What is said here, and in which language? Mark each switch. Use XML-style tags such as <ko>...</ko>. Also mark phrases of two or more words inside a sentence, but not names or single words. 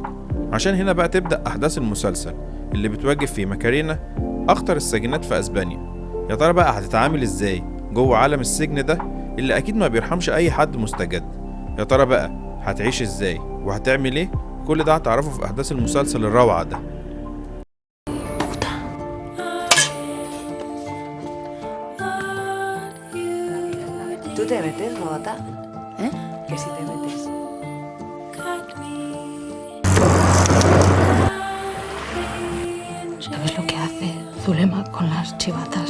<ar>عشان هنا بقى تبدأ احداث المسلسل اللي بتواجه فيه ماكارينا اخطر السجنات في اسبانيا. يا ترى بقى هتتعامل ازاي جوه عالم السجن ده اللي اكيد ما بيرحمش اي حد مستجد؟ يا ترى بقى هتعيش ازاي وهتعمل ايه؟ كل ده هتعرفه في احداث المسلسل الروعة ده.</ar> <es>¿Tú te metes, Bogotá? ¿Eh? Que si te metes. ¿Sabes lo que hace Zulema con las chivatas?</es>